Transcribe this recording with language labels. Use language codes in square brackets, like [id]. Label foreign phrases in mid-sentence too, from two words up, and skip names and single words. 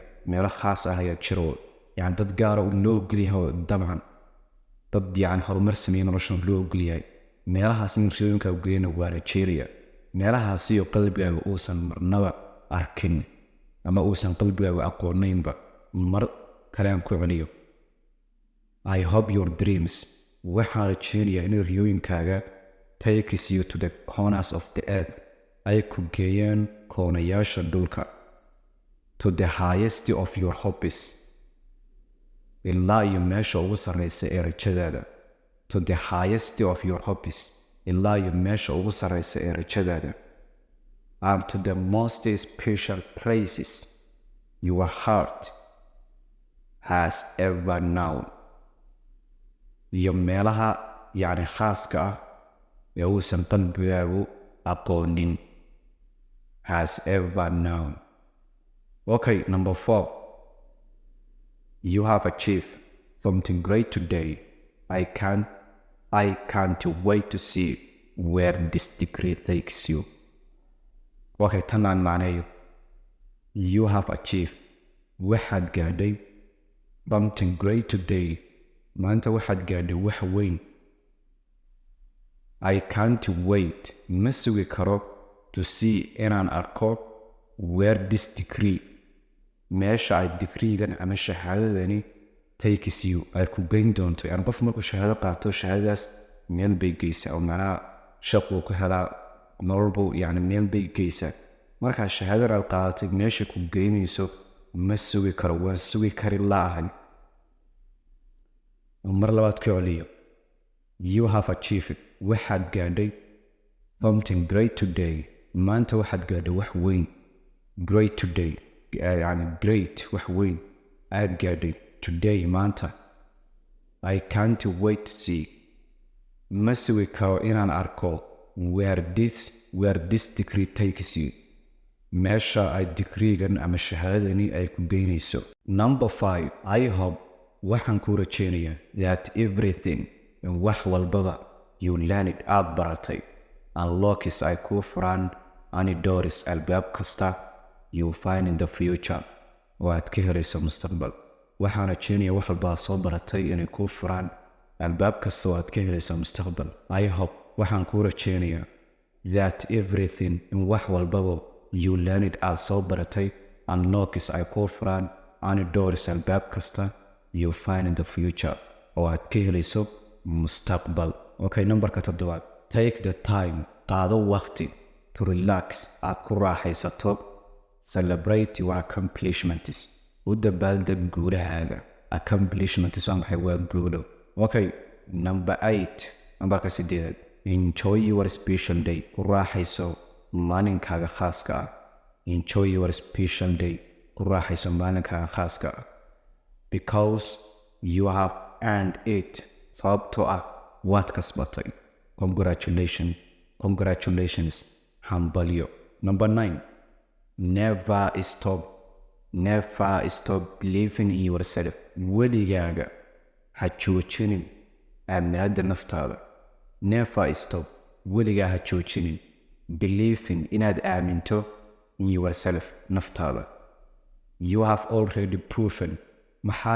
[so] meelo khaas ah ayaa jiro, yacni dad gaara loo ogolyahay oo dabcan dad yacni horumar sameeyey noloshan loo ogolyahay. meelahaas in riyooyinkaaga ku geeyana waa Nigeria. meelahaas iyo qalbigaaga uusan marnaba arkin ama uusan qalbigaaga aqoonaynba. mar kale aan ku celiyo. [en] I hope your dreams, [so] waxaan rajaynayaa in riyooyinkaaga [en] takes you to the corners of the earth, [so] ay ku geeyaan koonayaasha dhulka, [en] to the highest of your hobbies, [so] ilaa iyo meesha ugu sarraysa ee rajadaada, [en] to the highest of your hobbies, [so] ilaa iyo meesha ugu sarraysa ee rajadaada, [en] and to the most special places your heart has ever known, [so] iyo meelaha yacni khaaska ah ee uusan qalbigaagu aqoonin, [en] has ever known. Okay, number 4, you have achieved something great today. I can't wait to see where this degree takes you. [so] Okay, tan aan macneeyo. [en] You have achieved, [so] waxaad gaadhay [en] something great today. [so] maanta waxaad gaadhay wax weyn. [en] I can't wait, [so] ma sugi karo, [en] to see, [so] inaan arko, [en] where this degree, [so] meesha ay degreegan ama shahaadadani [en] takes you, [so] ay ku geyn doonto. qof markuu shahaado qaato, shahaadadaas meel bay geysaa oo macnaha shaquu ku helaa, nololbu yani meel bay geysaa markaa shahaadada aad qaadatay meesha ku geynayso ma sugi karo waan sugi kari la'ahay mar labaad ku celiyo [en] you have achieved [so] waxaad gaadhay [en] something great today [so] maanta waxaad gaadhay wax weyn [en] great today [so] yani great wax weyn aad gaadhay today maanta [en] I can't wait to see [so] ma sugi karo inaan arko [en] where this degree takes you [so] meesha ay degreegan ama shahaadani ay ku geynayso [en] number 5 I hope [so] waxaan ku rajeynayaa [en] that everything [so] wax walbaba [en] you learned [so] aad baratay unlocks ay ku furaan [en] any doors [so] albaab kasta [en] you find in the future [so] oo aad ka helayso mustaqbal waxaan rajeynayaa wax walba soo baratay inay ku furaan albaab kasta oo aad ka helayso mustaqbal [en] I hope [so] waxaan ku rajeynayaa [en] that everything [so] wax walbaba [en] you learned [so] aad soo baratay unlocks ay ku furaan any doors albaab kasta [en] you find in the future [so] oo aad ka helayso mustaqbal okay numberka 7 take [en] the time [so] qaado waqti [en] to relax [so] aad ku raaxaysato [en] celebrate your accomplishments u [so] dabaaldeg guulahaaga accomplishments waa guulo [en] okay number 8 [so] numberka 8 [en] enjoy your special day [so] ku raaxayso maalinkaaga khaaska ah [en] enjoy your special day [so] ku raaxayso maalinkaaga khaaska ah [en] because you have earned it [so] sababtoo ah waad kasbatay congratulations hambalyo [en] number 9 never stop believing in yourself [so] weligaaga ha joojinin aaminaada naftaada [en] never stop [so] weligaa ha joojinin [en] believing [so] inaad aaminto [en] in yourself naftaada you have already proven maxaa